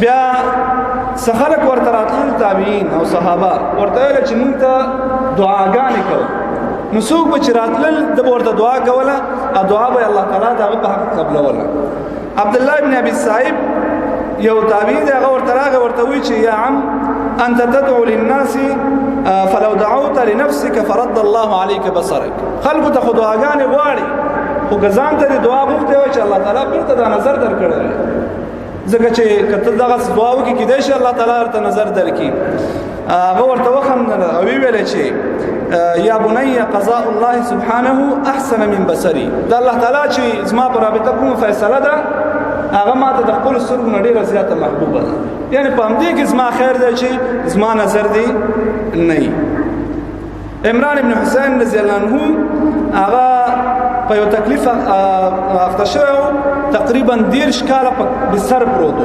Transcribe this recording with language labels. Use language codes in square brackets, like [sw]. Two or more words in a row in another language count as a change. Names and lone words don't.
[ps] بیا څه خلک ورته راتلل، تابعین او صحابه ورته ویل چې موږ ته دعاګانې کوو. نو څوک به چې راتلل د به ورته دعا کوله او دعا به الله تعالی د هغه په حق قبلوله. عبدالله بن ابي صائب یو تابعي دی، هغه ورته راغی ورته وایي چې [ar] یا عم انت تدعو للناس فلو دعوت لنفسك فرد الله عليك بصرك. [ps] خلکو ته خو دعاګانې غواړي خو که ځان ته دې دعا غوښتې وای چې الله تعالی بېرته دا نظر درکړی وي، ځکه چې که ته دغسې دعا وکړې کیدای شي الله تعالی ورته نظر درکړي. هغه ورته وخندل او ویې چې [ar] یا بني قضاء الله سبحانه احسن من بصري. [ps] دا الله تعالی چې زما په رابطه کومه فیصله ده هغه ماته د خپلو سترګو نه ډېره زیاته محبوبه ده. یعنې په همدې کې زما خیر دی چې زما نظر دی نه وي. عمران بن حسین رضی الله عنه هغه په یو تکلیف اخته شوی، تقریبا 30 کاله په بستر پروت و.